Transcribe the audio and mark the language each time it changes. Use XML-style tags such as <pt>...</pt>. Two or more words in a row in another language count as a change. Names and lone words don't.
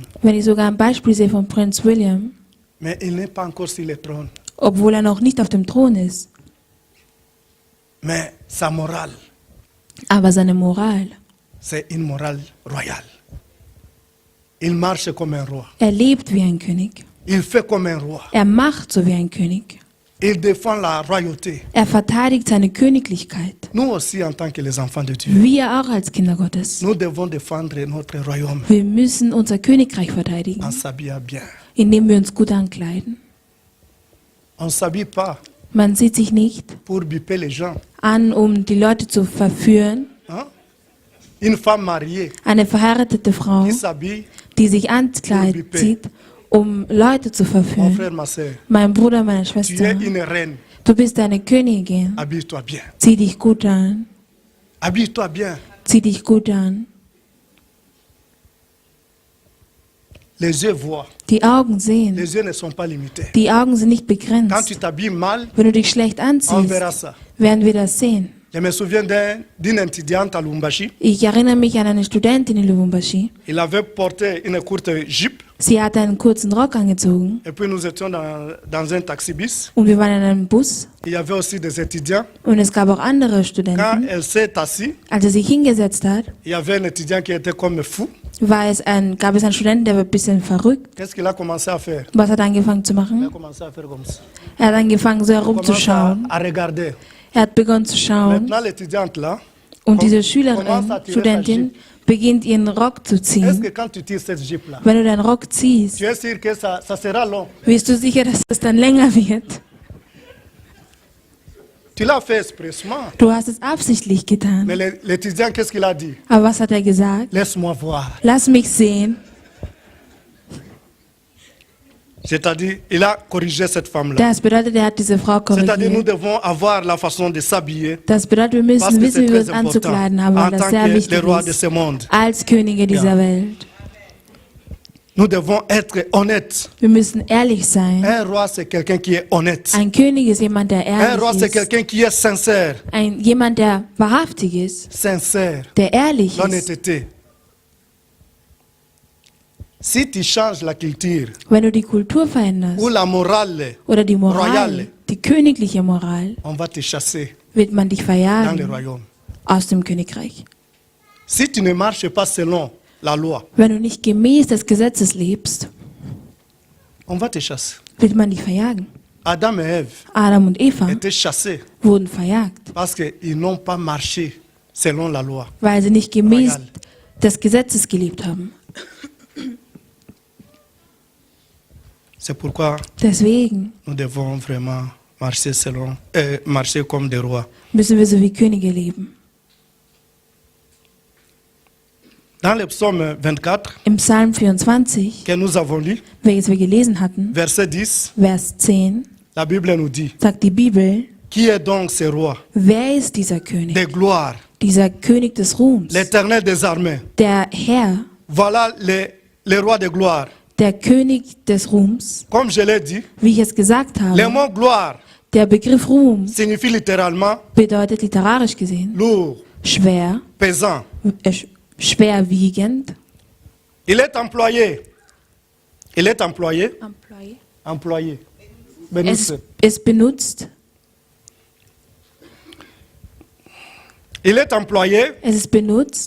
<de>Wenn ich sogar ein Beispiel sehe von Prinz William,</de> <fr>mais il n'est pas encore sur le trône.</fr> <de>obwohl er noch nicht auf dem Thron ist,</de> <fr>Mais sa morale,</fr> <de>aber seine Moral,</de> <fr>c'est une morale royale. Il marche comme un roi.</fr> <de>er lebt wie ein König.</de> <fr>Il fait comme un roi.</fr> <de>Er macht so wie ein König.</de> <fr>Il défend la royauté.</fr> <de>Er verteidigt seine Königlichkeit.</de> <fr>Nous aussi, en tant que les enfants de Dieu,</fr> <de>Wir auch als Kinder Gottes.</de> <fr>nous devons défendre notre royaume</fr> <de>Wir müssen unser Königreich verteidigen,</de> <fr>en s'habillant bien.</fr> <de>indem wir uns gut ankleiden.</de> <fr>On ne s'habille pas</fr> <de>Man sieht sich nicht</de> <fr>pour biper les gens.</fr> <de>an, um die Leute zu verführen.</de> <fr>Hein? Une femme mariée</fr> <de>Eine verheiratete Frau,</de> <fr>qui s'habille,</fr> <de>die sich ans Kleid zieht, um Leute zu</de> <fr>mon</fr> <de>verführen.</de> <fr>frère, ma soeur,</fr> <de>Mein Bruder, meine</de> <fr>tu es</fr> <de>Schwester,</de> <fr>une reine.</fr> <de>du bist eine Königin.</de> <fr>Habille-toi bien.</fr> <de>Zieh dich gut an.</de> <fr>Habille-toi bien.</fr> <de>Zieh dich gut an.</de> <fr>Les yeux voient.</fr> <de>Die Augen sehen.</de> <fr>Les yeux ne sont pas limités.</fr> <de>Die Augen sind nicht</de> <fr>Quand tu</fr> <de>begrenzt.</de> <fr>t'habilles mal,</fr> <de>Wenn du dich schlecht</de> <fr>on</fr> <de>anziehst,</de> <fr>verra ça.</fr> <de>werden wir das sehen.</de> <fr>Je me souviens d'une étudiante à Lumbashi.</fr> <de>Ich erinnere mich an eine Studentin in Lubumbashi.</de> <fr>Il avait porté une courte jupe</fr> <de>Sie hatte einen kurzen Rock angezogen</de> <fr>et puis nous étions dans un taxi-bus.</fr> <de>und wir waren in einem Bus</de> <fr>Il y avait aussi des étudiants.</fr> <de>und es gab auch andere</de> <fr>Quand</fr> <de>Studenten.</de> <fr>elle s'est assise,</fr> <de>Als er sich hingesetzt hat,</de> <fr>il y avait un étudiant qui était comme fou.</fr> <de>gab es einen Studenten, der war ein bisschen verrückt.</de> <fr>Qu'est-ce qu'il a commencé à faire?</fr> <de>Was hat er angefangen zu</de> <fr>Il a</fr> <de>machen?</de> <fr>commencé à faire comme ça.</fr> <de>Er hat angefangen, so</de> <fr>Il commence</fr> <de>herumzuschauen.</de> <fr>à regarder.</fr> <de>Er hat begonnen zu schauen</de> <fr>Maintenant, l'étudiante là,</fr> <de>und diese</de> <fr>commence</fr> <de>Schülerin,</de> <fr>à tirer sa</fr> <de>Studentin,</de> <fr>jupe.</fr> <de>beginnt ihren Rock zu</de> <fr>Est-ce</fr> <de>ziehen.</de> <fr>que quand tu tires cette jupe là,</fr> <de>Wenn du deinen Rock ziehst,</de> <fr>tu es sûr que ça sera long?</fr> <de>bist du sicher, dass es dann länger wird?</de> <fr>Tu l'as fait expressement.</fr> <de>Du hast es absichtlich getan.</de> <fr>Mais l'étudiant, qu'est-ce qu'il a dit?</fr> <de>Aber was hat er gesagt?</de> <fr>Laisse-moi voir.</fr> <de>Lass mich sehen.</de> <fr>C'est-à-dire, il a corrigé cette femme-là.</fr> <de>Das bedeutet, er hat diese Frau</de> <fr>C'est-à-dire, nous</fr> <de>korrigiert.</de> <fr>devons avoir la façon de s'habiller.</fr> <de>Das bedeutet, wir</de> <fr>Parce</fr> <de>müssen</de> <fr>que</fr> <de>wissen,</de> <fr>c'est</fr> <de>wie wir uns</de> <fr>très important.</fr> <de>anzukleiden haben, weil</de> <fr>En</fr> <de>das</de> <fr>tant</fr> <de>sehr</de> <fr>que les</fr> <de>wichtig</de> <fr>rois de</fr> <de>ist.</de> <fr>ce monde,</fr> <de>Als Könige dieser Welt.</de> <fr>nous devons être honnêtes.</fr> <de>Wir müssen ehrlich sein.</de> <fr>Un roi, c'est quelqu'un qui est honnête.</fr> <de>Ein König ist jemand, der</de> <fr>Un roi,</fr> <de>ehrlich</de> <fr>c'est</fr> <de>ist.</de> <fr>quelqu'un qui est sincère.</fr> <de>Jemand, der wahrhaftig ist,</de> <fr>Sincère.</fr> <de>der ehrlich ist.</de> <fr>L'honnêteté. Si tu changes la culture</fr> <de>Wenn du die Kultur veränderst</de> <fr>ou la morale,</fr> <de>oder die Moral,</de> <fr>Royale.</fr> <de>die königliche Moral,</de> <fr>on va te chasser</fr> <de>wird man dich</de> <fr>dans le</fr> <de>verjagen</de> <fr>royaume.</fr> <de>aus dem Königreich.</de> <fr>Si tu ne marches pas selon la loi,</fr> <de>Wenn du nicht gemäß des Gesetzes lebst,</de> <fr>on va te chasser.</fr> <de>wird man dich verjagen.</de> <fr>Adam et Ève</fr> <de>Adam und Eva</de> <fr>étaient chassés</fr> <de>wurden verjagt,</de> <fr>parce qu'ils n'ont pas marché selon la loi.</fr> <de>weil sie nicht gemäß</de> <fr>Royal.</fr> <de>des Gesetzes gelebt haben.</de> <fr>C'est pourquoi</fr> <de>Deswegen</de> <fr>nous devons vraiment marcher marcher comme des rois.</fr> <de>müssen wir so wie Könige leben.</de> <fr>Dans le psaume 24</fr> <de>Im Psalm 24,</de> <fr>que nous avons lu,</fr> <de>welches wir gelesen hatten,</de> <fr>verset 10,</fr> <de>Vers 10,</de> <fr>la Bible nous dit,</fr> <de>sagt die Bibel,</de> <fr>qui est donc ce roi</fr> <de>wer ist dieser König?</de> <fr>de gloire,</fr> <de>Dieser König des Ruhms,</de> <fr>l'éternel des armées?</fr> <de>der Herr,</de> <fr>Voilà le roi de gloire.</fr> <de>der König des Ruhms.</de> <fr>Comme je l'ai dit,</fr> <de>Wie ich es gesagt</de> <fr>le</fr> <de>habe,</de> <fr>mot gloire</fr> <de>der Begriff Ruhm</de> <fr>signifie littéralement</fr> <de>bedeutet literarisch gesehen</de> <fr>lourd,</fr> <de>schwer,</de> <fr>pesant.</fr> <de>schwerwiegend.</de> <fr>Il est employé. Employé.</fr> <de>Benutzt. Es ist benutzt,</de> <fr>Il est employé</fr> <de>es ist benutzt,</de>